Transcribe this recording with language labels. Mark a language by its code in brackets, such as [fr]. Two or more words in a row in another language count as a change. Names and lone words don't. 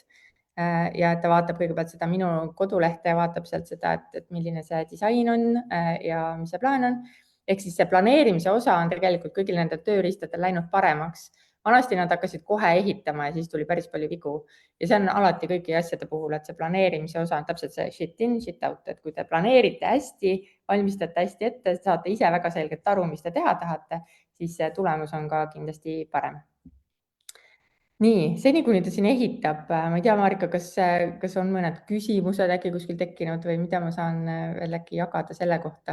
[et] Ja ta vaatab kõigepealt seda minu kodulehte ja vaatab sealt seda, et milline see disain on ja mis see plaan on. Ehk siis see planeerimise osa on tegelikult kõigil nendel tööriistadel läinud paremaks. Vanasti nad hakkasid kohe ehitama ja siis tuli päris palju vigu. Ja see on alati kõigi asjade puhul, et see planeerimise osa on täpselt see [en] shit in, shit out, [et] et kui te planeerite hästi, valmistate hästi ette, saate ise väga selgelt aru, mis te teha tahate, siis see tulemus on ka kindlasti parem. Nii, seni kuni ta siin ehitab, ma ei tea, Marika, kas on mõned küsimused äkki kuskil tekkinud või mida ma saan veel äkki jagada selle kohta?